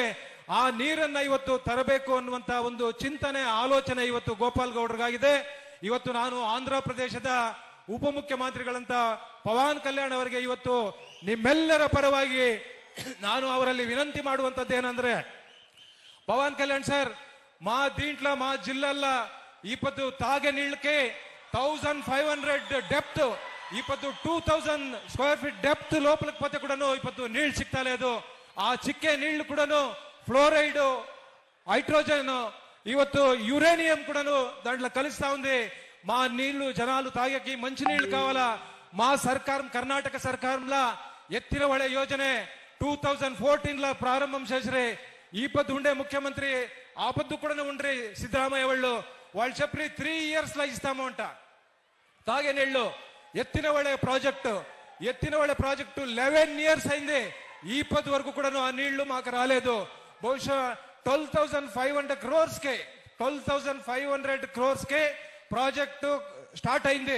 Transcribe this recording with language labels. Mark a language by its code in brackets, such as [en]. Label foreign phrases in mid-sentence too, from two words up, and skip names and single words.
[kn] ಆ ನೀರನ್ನ ಇವತ್ತು ತರಬೇಕು ಅನ್ನುವಂತ ಒಂದು ಚಿಂತನೆ, ಆಲೋಚನೆ ಇವತ್ತು ಗೋಪಾಲ್ ಗೌಡರಿಗಾಗಿದೆ. ಇವತ್ತು ನಾನು ಆಂಧ್ರ ಪ್ರದೇಶದ ಉಪಮುಖ್ಯಮಂತ್ರಿಗಳಂತ ಪವನ್ ಕಲ್ಯಾಣ್ ಅವರಿಗೆ ಇವತ್ತು ನಿಮ್ಮೆಲ್ಲರ ಪರವಾಗಿ ನಾನು ಅವರಲ್ಲಿ ವಿನಂತಿ ಮಾಡುವಂತದ್ದು ಏನಂದ್ರೆ, ಪವನ್ ಕಲ್ಯಾಣ್ ಸರ್, [te] మా దీంట్లో మా జిల్లాల్లో ఇప్పుడు తాగే నీళ్ళకి 1500 డెప్త్, ఇప్పుడు 2000 [en] square feet depth [te] లోపలికి పోతే కూడాను ఇప్పుడు నీళ్లు సిక్తా లేదు. ఆ చిక్కే నీళ్లు కూడాను ఫ్లోరైడ్, హైడ్రోజన్, ಇವತ್ತು యురేనియం కూడాను దాంట్లో కలుస్తా ఉంది. మా నీళ్లు జనాలు తాగేకి మంచి నీళ్లు కావాలా. మా సర్కారం, కర్ణాటక సర్కారంలో ఎత్తిన [kn] ಹೊಳೆ ಯೋಜನೆ [te] 2014 ప్రారంభం చేసిరే. ఈ పొద్దు ఉండే ముఖ్యమంత్రి ఆ పొద్దు కూడా ఉండ్రి సిద్ధరామయ్య వాళ్ళు చెప్పి 3 years ఇస్తాము అంట తాగే నీళ్లు. ఎత్తిన ಹೊಳೆ ప్రాజెక్టు 11 years అయింది. ఈ పొద్దు వరకు కూడా ఆ నీళ్లు మాకు రాలేదు. బహుశా 12,500 crores కే [en] project start [te] అయింది.